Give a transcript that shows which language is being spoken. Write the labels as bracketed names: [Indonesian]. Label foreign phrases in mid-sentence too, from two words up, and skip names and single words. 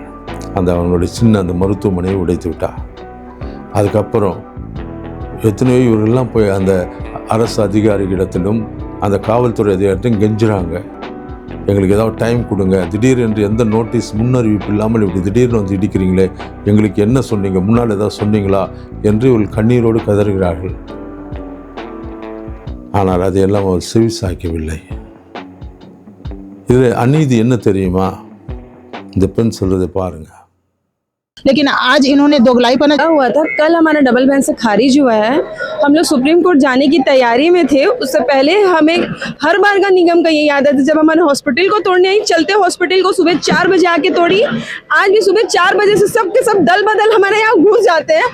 [Tamil] அவனுடைய சின்ன அந்த மருத்துவமனையை உடைத்து விட்டாள். அதுக்கப்புறம் எத்தனையோ இவர்கள்லாம் போய் அந்த அரசு அதிகாரிகளிடத்திலும் அந்த காவல்துறை அதிகாரிகிட்டையும் கெஞ்சுறாங்க, எங்களுக்கு ஏதாவது டைம் கொடுங்க, திடீரென்று எந்த நோட்டீஸ் முன்னறிவிப்பு இல்லாமல் இப்படி திடீர்னு வந்து இடிக்கிறீங்களே, எங்களுக்கு என்ன சொன்னீங்க, முன்னால் ஏதாவது சொன்னீங்களா என்று இவர்கள் கண்ணீரோடு கதறுகிறார்கள். ஆனால் அதையெல்லாம் அவர் செவி சாய்க்கவில்லை. இதில் அநீதி என்ன தெரியுமா? இந்த பெண் சொல்றதை பாருங்க. [Hindi] लेकिन आज इन्होंने दोगलाईपना हुआ था। कल हमारा [English] double bench [Hindi] से खारिज हुआ है। हम लोग सुप्रीम कोर्ट जाने की तैयारी में थे। उससे पहले हमें हर बार का निगम का ये आदत है, जब हमारे हॉस्पिटल को तोड़ने आई, चलते हॉस्पिटल को सुबह 4 बजे आके तोड़ी। आज भी सुबह 4 बजे से सब के सब दल बदल हमारे यहाँ घुस जाते हैं।